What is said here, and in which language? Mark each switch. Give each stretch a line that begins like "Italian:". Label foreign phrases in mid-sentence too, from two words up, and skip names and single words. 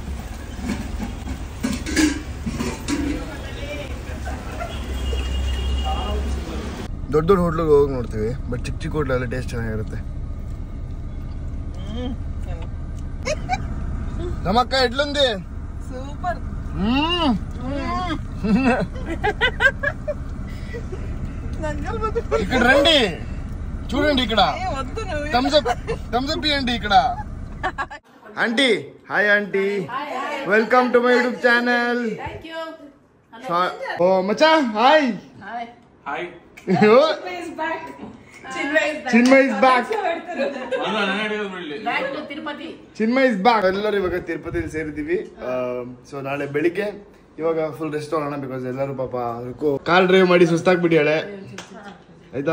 Kannada: ದೊಡ್ಡ ಹೋಟ್ಲಿಗೆ ಹೋಗಿ ನೋಡ್ತೀವಿ, ಬಟ್ ಚಿಕ್ಕ ಹೋಟ್ಲಲ್ಲಿ ಟೇಸ್ಟ್ ಚೆನ್ನಾಗಿರುತ್ತೆ. ನಮ್ಮಕ್ಕ ಎಟ್ಲುಂದಿ ಸೂಪರ್.
Telugu: ఇక్కడ రండి, చూడండి ఇక్కడ థమ్స్అప్ ఇవ్వండి ఇక్కడ. ఆంటీ హాయ్ ఆంటీ,
English: welcome to my YouTube channel.
Telugu: ఓ మచ్చా హాయ్.
English: Chinmay is back. Chinmay is back.
Kannada: ಎಲ್ಲರೂ ಇವಾಗ ತಿರುಪತಿಲಿ ಸೇರಿದ್ದೀವಿ. ಸೊ ನಾಳೆ ಬೆಳಿಗ್ಗೆ ಇವಾಗ ಫುಲ್ ರೆಸ್ಟ್ ಮಾಡೋಣ. ಬಿಕಾಸ್ ಎಲ್ಲರೂ ಪಾಪ ಕಾರ್ ಡ್ರೈವ್ ಮಾಡಿ ಸುಸ್ತಾಗ್ಬಿಟ್ಟಿಯಾಳೆ ಆಯ್ತಾ.